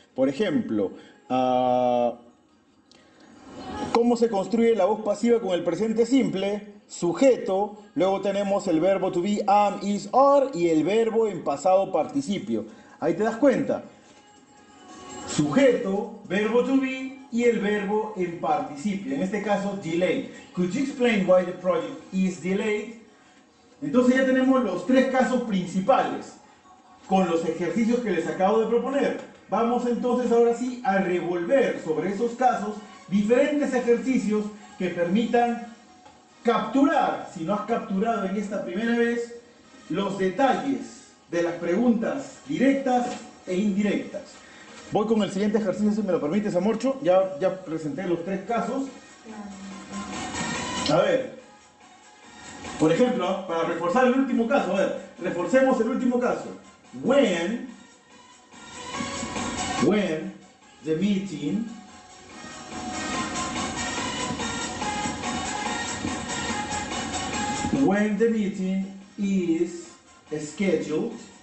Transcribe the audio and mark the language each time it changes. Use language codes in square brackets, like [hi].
[es] Por ejemplo, ¿cómo se construye la voz pasiva con el presente simple? Sujeto, luego tenemos el verbo to be, am, is, are, y el verbo en pasado participio. Ahí te das cuenta. Sujeto, verbo to be y el verbo en participio. En este caso, delayed. [en] Could you explain why the project is delayed? [es] Entonces ya tenemos los tres casos principales con los ejercicios que les acabo de proponer. Vamos entonces ahora sí a revolver sobre esos casos diferentes ejercicios que permitan capturar, si no has capturado en esta primera vez, los detalles de las preguntas directas e indirectas. Voy con el siguiente ejercicio, si me lo permites, Amorcho. Ya presenté los tres casos. A ver, por ejemplo, para reforzar el último caso, a ver, reforcemos el último caso. [en] When the meeting is scheduled.